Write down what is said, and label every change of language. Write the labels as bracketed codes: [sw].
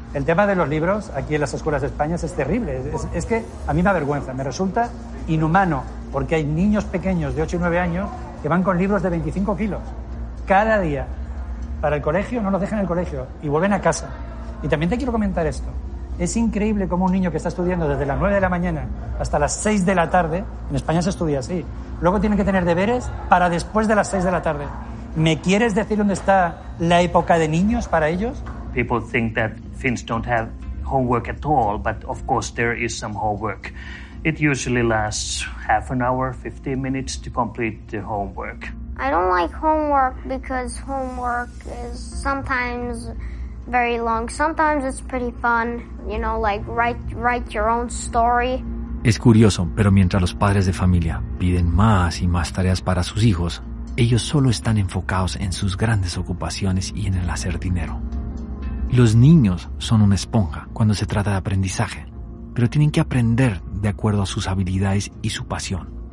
[es] El tema de los libros aquí en las escuelas de España es terrible. Es que a mí me avergüenza, me resulta inhumano, porque hay niños pequeños de 8 y 9 años que van con libros de 25 kilos cada día para el colegio, no los dejan en el colegio y vuelven a casa. Y también te quiero comentar esto. Es increíble cómo un niño que está estudiando desde las 9 de la mañana hasta las 6 de la tarde, en España se estudia así, luego tienen que tener deberes para después de las 6 de la tarde. ¿Me quieres decir dónde está la época de niños para ellos? [en] People think that Finns don't have homework at all, but of course there is some homework. It usually lasts half an hour, 15 minutes to complete the homework. I don't like homework because homework is sometimes very long. Sometimes it's pretty fun, you know, like write your own story. [es] Es curioso, pero mientras los padres de familia piden más y más tareas para sus hijos, ellos solo están enfocados en sus grandes ocupaciones y en el hacer dinero. Los niños son una esponja cuando se trata de aprendizaje, pero tienen que aprender de acuerdo a sus habilidades y su pasión.